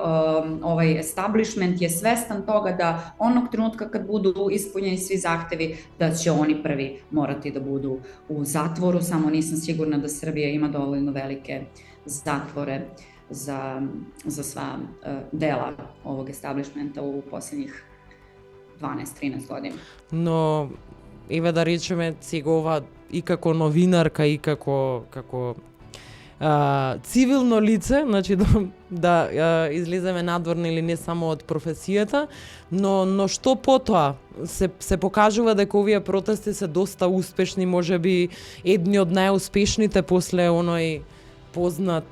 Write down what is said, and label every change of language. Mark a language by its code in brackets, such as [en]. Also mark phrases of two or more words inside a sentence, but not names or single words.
[sr] Ovaj establishment je svestan toga da onog trenutka kad budu ispunjeni svi zahtevi, da će oni prvi morati da budu u zatvoru, samo nisam sigurna da Srbija ima dovoljno velike zatvore za sva dela ovog establishmenta u posljednjih 12-13 godina. [mk] Но еве да речеме сега ова и како новинарка и како цивилно лице, значи да излеземе надвор или не само од професијата, но што потоа се покажува дека овие протести се доста успешни, можеби едни од најуспешните после оној познат